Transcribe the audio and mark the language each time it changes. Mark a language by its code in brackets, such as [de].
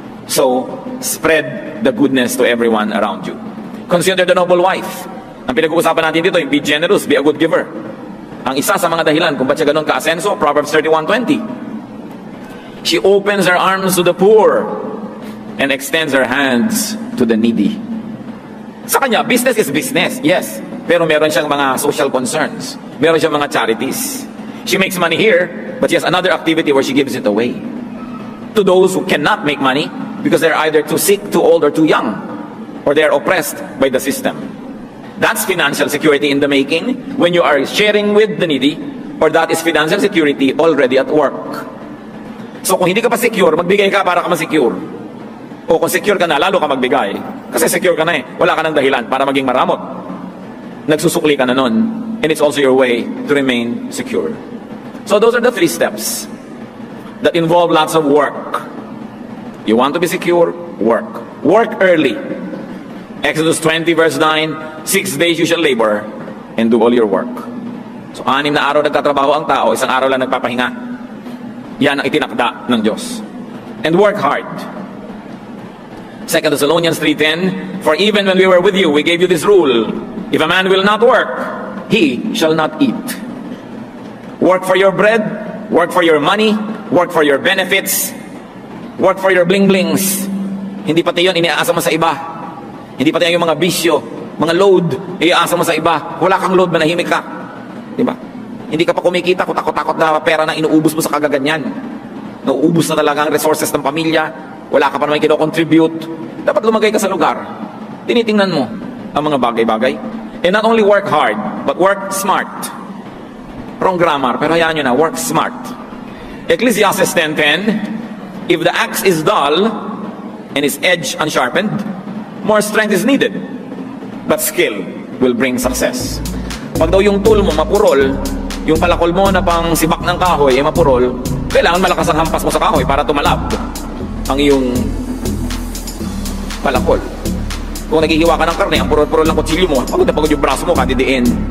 [en] So, spread the goodness to everyone around you. Consider the noble wife. [tl] Ang pinag-uusapan natin dito, [en] be generous, be a good giver. [tl] Ang isa sa mga dahilan kung ba't siya ganun ka-asenso, Proverbs 31:20. [en] She opens her arms to the poor and extends her hands to the needy. [tl] Sa kanya, [en] business is business, yes. [tl] Pero meron siyang mga social concerns. Meron siyang mga charities. [en] She makes money here, but she has another activity where she gives it away. To those who cannot make money because they're either too sick, too old, or too young, or they're oppressed by the system. That's financial security in the making when you are sharing with the needy, or that is financial security already at work. [tl] So kung hindi ka pa secure, magbigay ka para ka ma-secure. O kung secure ka na, lalo ka magbigay. Kasi secure ka na eh. Wala ka ng dahilan para maging maramot. nagsusukli ka na nun. [en] And it's also your way to remain secure. So those are the 3 steps that involve lots of work. You want to be secure? Work. Work early. Exodus 20 verse 9, 6 days you shall labor and do all your work. [tl] So 6 na araw nagtatrabaho ang tao, 1 araw lang nagpapahinga. Yan ang itinakda ng Diyos. [en] And work hard. 2 Thessalonians 3:10, for even when we were with you, we gave you this rule. If a man will not work, he shall not eat. Work for your bread, work for your money, work for your benefits, work for your bling-blings. [tl] Hindi pati yun, iniaasa mo sa iba. Hindi pati yung mga bisyo, mga load, iaasa mo sa iba. Wala kang load, manahimik ka. Diba? Hindi ka pa kumikita, kutakot-takot na pera na inuubos mo sa kagaganyan. Nauubos na talaga ang resources ng pamilya. Wala ka pa naman kino-contribute. Dapat lumagay ka sa lugar. Tinitingnan mo ang mga bagay-bagay. [en] And not only work hard, but work smart. Wrong grammar, [tl] pero hayaan nyo na, [en] work smart. Ecclesiastes 10:10, if the axe is dull and its edge unsharpened, more strength is needed, but skill will bring success. [tl] Pag daw yung tool mo mapurol, yung palakol mo na pang sibak ng kahoy ay mapurol, kailangan malakas ang hampas mo sa kahoy para tumalab ang iyong palakol. Kung naghihiwa ka ng karne, ang purol-purol ng kutsilyo mo, pagod na pagod yung braso mo, kadidiin.